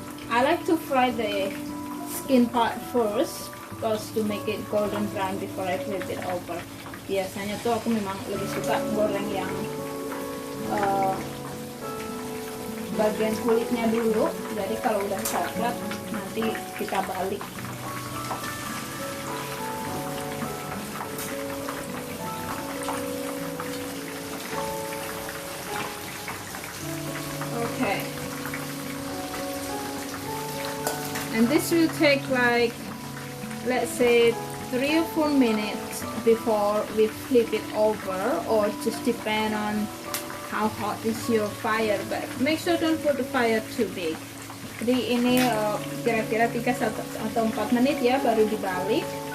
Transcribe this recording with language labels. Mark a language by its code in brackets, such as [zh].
[en] I like to fry the skin part first, because to make it golden brown before I flip it over. [id] Biasanya tuh aku memang lebih suka goreng yang bagian kulitnya dulu, jadi kalau udah coklat nanti kita balik. [en] Okay, and this will take like, let's say 3 or 4 minutes before we flip it over, or just depend on how hot is your fire, but make sure don't put the fire too big. [id] Jadi ini kira-kira 3 atau 4 menit ya baru dibalik.